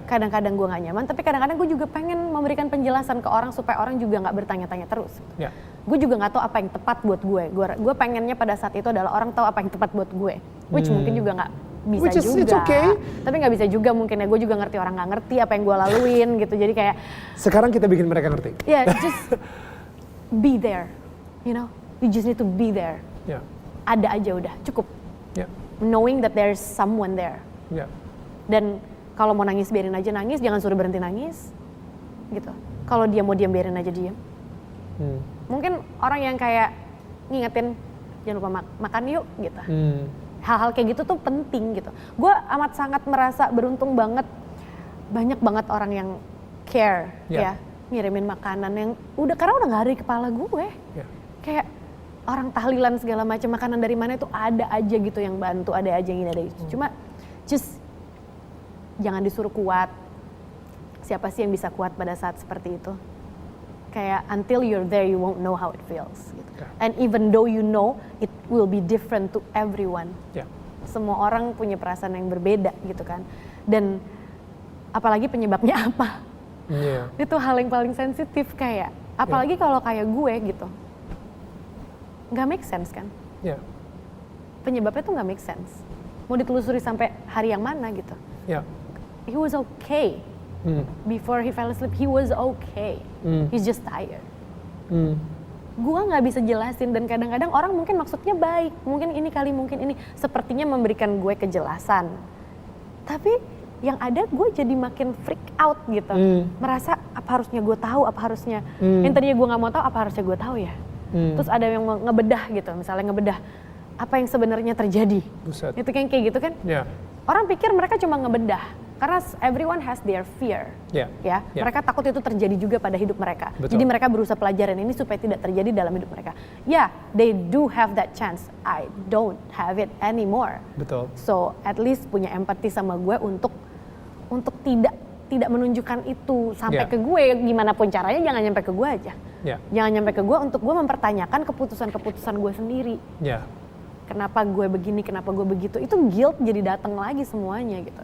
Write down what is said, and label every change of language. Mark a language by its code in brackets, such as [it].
[id] kadang-kadang gue nggak nyaman, tapi kadang-kadang gue juga pengen memberikan penjelasan ke orang supaya orang juga nggak bertanya-tanya terus. Ya. Gue juga nggak tahu apa yang tepat buat gue. Gue pengennya pada saat itu adalah orang tahu apa yang tepat buat gue, which mungkin juga nggak bisa [en] Which is, [id] juga. [en] it's okay. [id] Tapi nggak bisa juga mungkin ya. Gue juga ngerti orang nggak ngerti apa yang gue laluin gitu. Jadi kayak Sekarang kita bikin mereka ngerti. [en] ya just be there, you just need to be there. [id] Ya. Ada aja udah cukup. Ya. [en] Knowing that there's someone there. [id] Ya. Dan kalau mau nangis biarin aja nangis, jangan suruh berhenti nangis, gitu. Kalau dia mau diam biarin aja diam. Mungkin orang yang kayak ngingetin jangan lupa makan yuk, gitu. Hal-hal kayak gitu tuh penting gitu. Gue amat sangat merasa beruntung banget, banyak banget orang yang care, ya, ngirimin makanan yang karena udah nggak ada di kepala gue. Ya. Kayak orang tahlilan segala macam makanan dari mana itu ada aja gitu yang bantu, ada aja yang ini ada itu. Cuma just jangan disuruh kuat. Siapa sih yang bisa kuat pada saat seperti itu? [en] Kayak until you're there you won't know how it feels gitu. Yeah. And even though you know, it will be different to everyone. [id] Ya. Semua orang punya perasaan yang berbeda gitu kan. Dan apalagi penyebabnya apa? Iya. Itu hal yang paling sensitif kayak. Apalagi kalau kayak gue gitu. Nggak make sense kan? Ya. Penyebabnya tuh nggak make sense. Mau ditelusuri sampai hari yang mana gitu. Ya. [en] He was okay. Before he fell asleep, he was okay. He's just tired. [id] Gua nggak bisa jelasin dan kadang-kadang orang mungkin maksudnya baik. Mungkin ini kali, mungkin ini. Sepertinya memberikan gue kejelasan. Tapi yang ada gue jadi makin freak out gitu. Merasa apa harusnya gue tahu, apa harusnya. Yang tadinya gue nggak mau tahu, apa harusnya gue tahu ya. Terus ada yang ngebedah gitu, misalnya ngebedah apa yang sebenarnya terjadi. Buset. Itu kayak gitu kan. Ya. Orang pikir mereka cuma ngebedah. Karena [en] everyone has their fear, [id] Ya. ya. Ya. Mereka takut itu terjadi juga pada hidup mereka. Betul. Jadi mereka berusaha pelajaran ini supaya tidak terjadi dalam hidup mereka. [en] Ya, they do have that chance. I don't have it anymore. [id] Betul. [en] So at least [id] punya empati sama gue untuk tidak menunjukkan itu sampai Ya. ke gue. Gimana pun caranya jangan nyampe ke gue aja. Ya. Jangan nyampe ke gue untuk gue mempertanyakan keputusan-keputusan gue sendiri. Ya. Kenapa gue begini, kenapa gue begitu, itu guilt jadi datang lagi semuanya gitu.